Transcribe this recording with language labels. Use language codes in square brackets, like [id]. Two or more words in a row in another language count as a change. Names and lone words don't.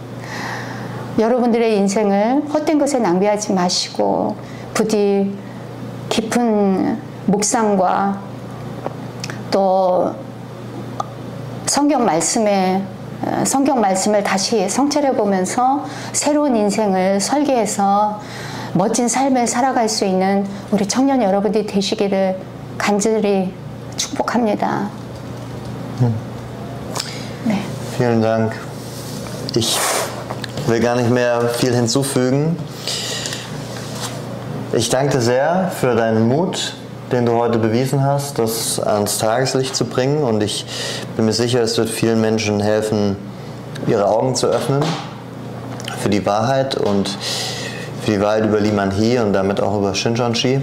[ko] 여러분들의 인생을 헛된 것에 낭비하지 마시고 부디 깊은 묵상과 또 성경 말씀을 다시 성찰해 보면서 새로운 인생을 설계해서 멋진 삶을 살아갈 수 있는 우리 청년 여러분들이 되시기를 간절히 축복합니다. 네. [de] Vielen Dank. Ich will gar nicht mehr viel hinzufügen. Ich danke dir sehr für deinen Mut, den du heute bewiesen hast, das ans Tageslicht zu bringen, und ich bin mir sicher, es wird vielen Menschen helfen, ihre Augen zu öffnen für die Wahrheit und für die Wahrheit über Lee Man-hee und damit auch über Shincheonji.